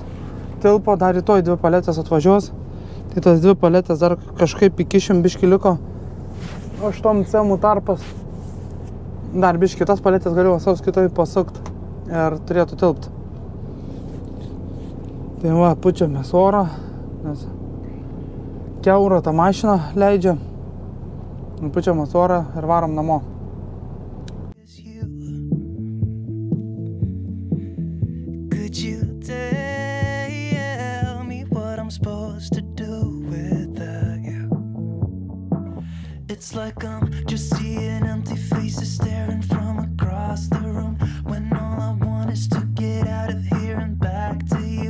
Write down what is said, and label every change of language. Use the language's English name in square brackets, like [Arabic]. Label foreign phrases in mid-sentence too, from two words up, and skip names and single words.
[Lithuanian] Tilpo, dar rytoj 2 paletės atvažiuos, tai tas 2 paletės dar kažkaip įkišim, biški liko 8 cemų tarpas, dar biški tas paletės galiu savus kitoj pasukt ir turėtų tilpt. Tai va, pučiamės orą, nes kiaurą tą mašiną leidžia, pučiamės orą ir varom namo. [English] It's like I'm just seeing empty faces staring from across the room, when all I want is to get out of here and back to you.